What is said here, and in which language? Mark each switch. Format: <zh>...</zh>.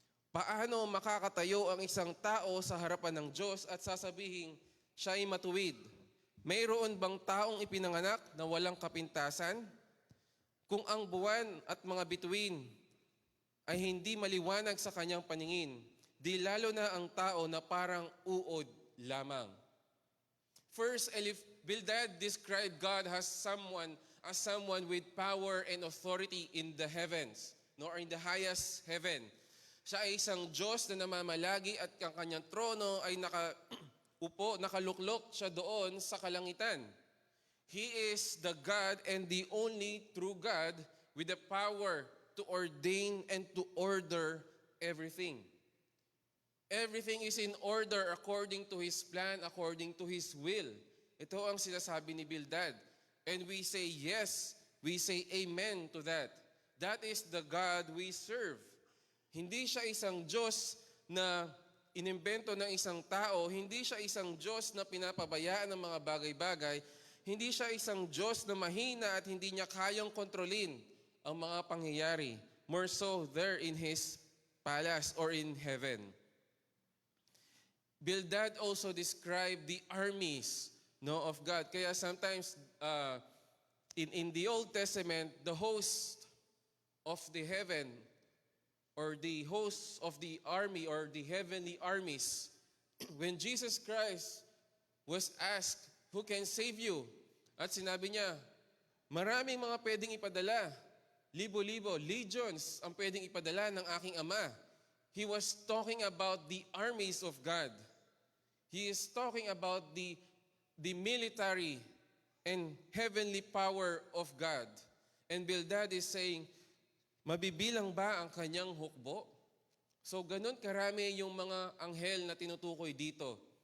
<tl>Paano makakatayo ang isang tao sa harapan ng Diyos at sasabihin, siya ay matuwid? Mayroon bang taong ipinanganak na walang kapintasan? Kung ang buwan at mga bituin ay hindi maliwanag sa kanyang paningin, di lalo na ang tao na parang uod lamang.</tl> <en>First, Bildad described God as someone with power and authority in the heavens, nor in the highest heaven.</en> <tl>Siya ay isang Diyos na namamalagi at ang kanyang trono ay nakaluklok siya doon sa kalangitan.</tl> <en>He is the God and the only true God with the power to ordain and to order everything. Everything is in order according to His plan, according to His will.</en> <tl>Ito ang sinasabi ni Bildad.</tl> <en>And we say yes, we say amen to that. That is the God we serve.</en> <tl>Hindi siya isang Diyos na inimbento ng isang tao, hindi siya isang Diyos na pinapabayaan ng mga bagay-bagay, hindi siya isang Diyos na mahina at hindi niya kayang kontrolin ang mga pangyayari.</tl> <en>More so there in His palace or in heaven. Bildad also described the armies of God. Kaya sometimes in the Old Testament, the host of the heaven or the hosts of the army or the heavenly armies, when Jesus Christ was asked, who can save you?</en> <tl>At sinabi niya, maraming mga pwedeng ipadala. Libo-libo, legions ang pwedeng ipadala ng aking Ama.</tl> <en>He was talking about the armies of God. He is talking about the military and heavenly power of God. And Bildad is saying,</en> <tl>mabibilang ba ang kanyang hukbo? So ganun karami yung mga anghel na tinutukoy dito.</tl>